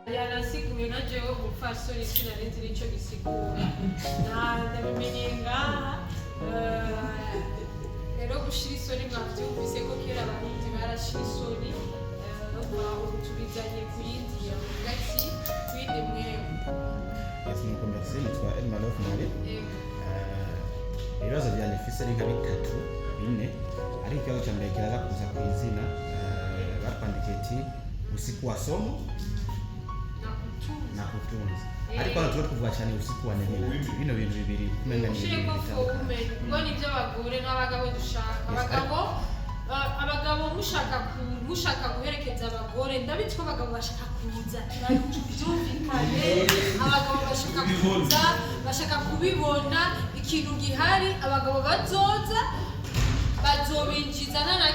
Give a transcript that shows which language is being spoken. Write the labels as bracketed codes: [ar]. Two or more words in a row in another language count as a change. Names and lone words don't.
[rn] yanasiguye na jewe umupfasoni sinarenze nicyo gisigura ndabimenye ngaha rero gushira isoni mwabyumvise ko kera abarundi barashira isoni tubizanye ku yindi gati twinde mwewe nuko merci nitwa Elma Love Mari ibibazo byanjye mfise ari nka bitatu bine ariko ikibazo cya mbere kiraza kuza ku izina batwandikiye ati usiku wa somo na kutunza ariko hano turi kuvuga cyane usiku wa nemera bino bintu bibiri kumenga ni ibintu bitandukanye ngo nibyo abagore n'abagabo dushaka abagabo mushaka guherekeza abagore ndabitwa abagabo bashaka kuza byumvikane abagabo bashaka kuza bashaka kubibona ikintu gihari abagabo bazobinjizana na